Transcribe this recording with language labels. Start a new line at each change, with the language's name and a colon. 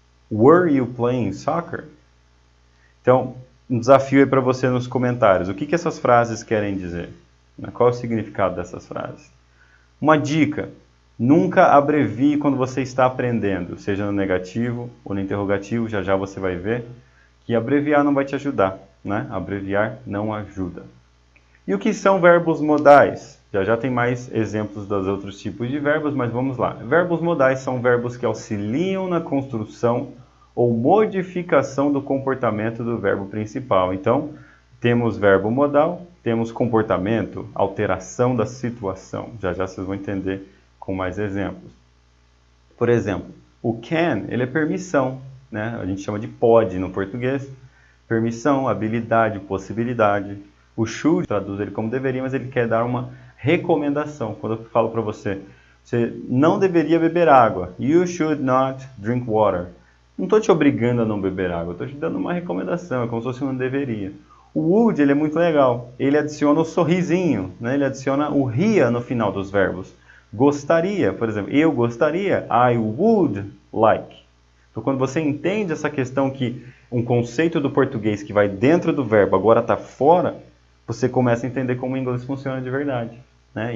English: Were you playing soccer?
Portuguese: Então, um desafio aí para você nos comentários. O que essas frases querem dizer? Qual é o significado dessas frases? Uma dica. Nunca abrevie quando você está aprendendo, seja no negativo ou no interrogativo. Já já você vai ver que abreviar não vai te ajudar. Né? Abreviar não ajuda. E o que são verbos modais? Já já tem mais exemplos dos outros tipos de verbos, mas vamos lá. Verbos modais são verbos que auxiliam na construção ou modificação do comportamento do verbo principal. Então, temos verbo modal, temos comportamento, alteração da situação. Já já vocês vão entender com mais exemplos. Por exemplo, o
English: can,
Portuguese: ele é permissão, né? A gente chama de pode no português. Permissão, habilidade, possibilidade. O
English: should
Portuguese: traduz ele como deveria, mas ele quer dar uma recomendação. Quando eu falo para você, você não deveria beber água.
English: You should not drink water.
Portuguese: Não estou te obrigando a não beber água, estou te dando uma recomendação, é como se fosse um deveria. O
English: would,
Portuguese: ele é muito legal. Ele adiciona o sorrisinho, né? Ele adiciona o ria no final dos verbos. Gostaria, por exemplo, eu gostaria,
English: I would like.
Portuguese: Então, quando você entende essa questão que um conceito do português que vai dentro do verbo agora está fora, você começa a entender como o inglês funciona de verdade. Né?